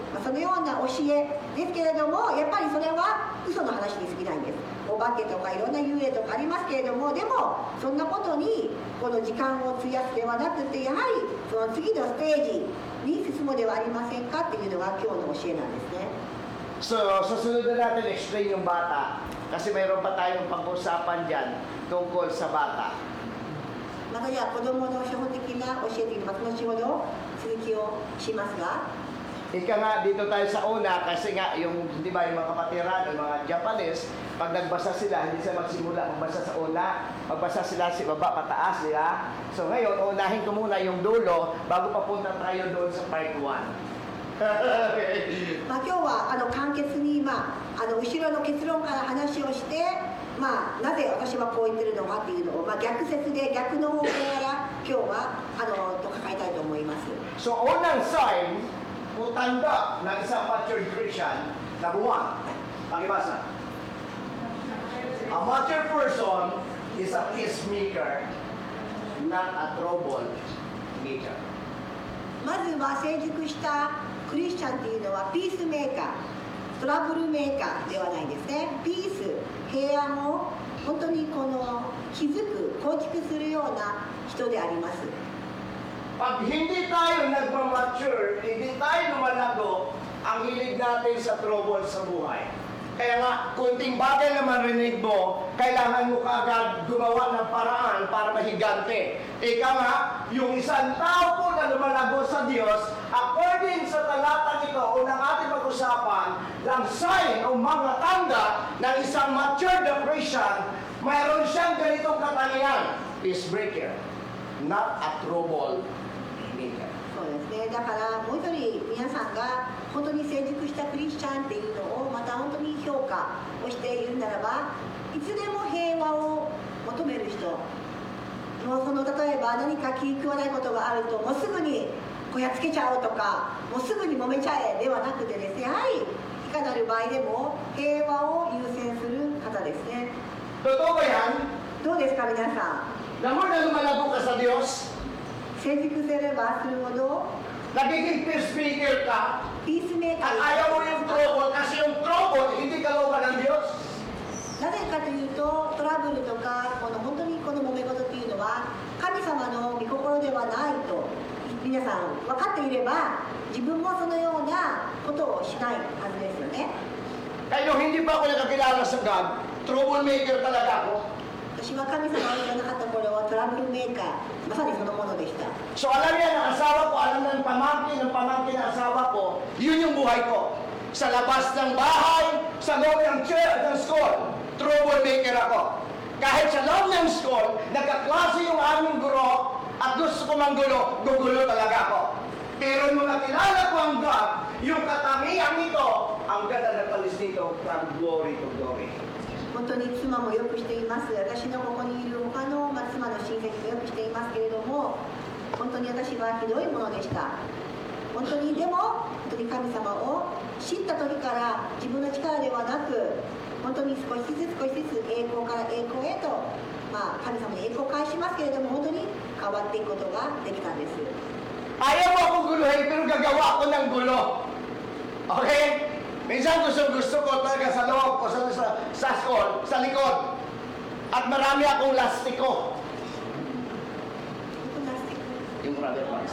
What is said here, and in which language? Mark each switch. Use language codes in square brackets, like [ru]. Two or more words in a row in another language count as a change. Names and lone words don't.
[ja] そのような教えですけれども、やっぱりそれは嘘の話に過ぎないんです。お化けとかいろんな幽霊とかありますけれども、でもそんなことに時間を費やすではなくて、やはりその次のステージに進むではありませんかっていうのが今日の教えなんですね。 [tl] So, susunod na natin explain yung bata. Kasi mayroon pa tayong pag-usapan dyan tungkol sa bata. [ja] またじゃあ子供の初歩的な教えていきます。後ほど続きをしますが、 [tl] Ika nga, dito tayo sa una kasi nga yung, di ba, yung mga kapatiran, yung mga Japanese, pag nagbasa sila, hindi sila magsimula magbasa sa una, magbasa sila sa baba, pataas nila. So ngayon, unahin ko muna yung dulo bago papunta tayo doon sa part 1. [ja] 今日は簡潔に後ろの結論から話をして、なぜ私はこう言ってるのかっていうのを、逆説で逆の方向から今日は書いたいと思います。 [tl] So, unang sign, o tanda ng isang [en] mature Christian, [tl] number 1, pakibasa. [en] A mature person is a peacemaker, not a troublemaker. [ja] まずは成熟したクリスチャンっていうのはピースメーカー、トラブルメーカーではないんですね。ピース、平安を本当に築く、構築するような人であります。 [tl] Pag hindi tayo nagmamature, hindi tayo lumalago, ang hilig natin sa trouble sa buhay. Kaya nga, kunting bagay na marinig mo, kailangan mo kaagad gumawa ng paraan para mahigante. Ika nga, yung isang tao po na lumalago sa Diyos, according sa talatang ito, unang ating pag-usapan, ng sign o mga tanda ng isang mature na Christian, mayroon siyang ganitong katangian, peacemaker, [en] not a trouble maker. [ja] そうですね。だからもう一人皆さんが本当に成熟したクリスチャンっていうのをまた本当に評価をしているならば、いつでも平和を求める人、もう例えば何か気に食わないことがあるともうすぐにこやっつけちゃおうとか、もうすぐに揉めちゃえではなくてですね、やはりいかなる場合でも平和を優先する方ですね。 [tl] Totoo ba yan? [ja] どうですか皆さん。 [tl] Lamor na lumalago ka sa Diyos, [ja] 成熟すればするほど [tl] nagiging peacemaker ka, [ja] ピースメーカ [tl] at ー ayaw mo yung trouble kasi yung trouble, hindi ka lauban ng Diyos. [ja] なぜかというとトラブルとか本当に揉め事っていうのは神様の御心ではないと皆さん分かっていれば自分もそのようなことをしないはずですよね。 [tl] Kaya nung hindi pa ako nakakilala sa God, troublemaker talaga ako. [ja] 私は神様を知らなかった頃はトラブルメーカーまさにそのものでした。 [tl] So alam yan ng asawa ko, alam ng pamangkin ng asawa ko, yun yung buhay ko. Sa labas ng bahay, sa loob ng church, ng school, troublemaker ako. Kahit sa loob ng school, nagkaklase yung aming guro at gusto ko manggulo, gugulo talaga ako. Pero nung nakilala ko ang God, yung katangian nito, ang ganda ng palis nito [en] from glory to glory. [ja] 本当に妻もよくしています。私のここにいる他の、妻の親戚もよくしていますけれども、本当に私はひどいものでした。本当にでも本当に神様を知った時から自分の力ではなく、本当に少しずつ栄光から栄光へと、神様に栄光を返しますけれども、本当に変わっていくことができたんです。 [tl] Ayaw mo akong guluhin, pero gagawa ko ng gulo. Okay? Minsan gusto ko talaga sa loob o sa school, sa likod. At marami akong lastiko. Yung rubber bands.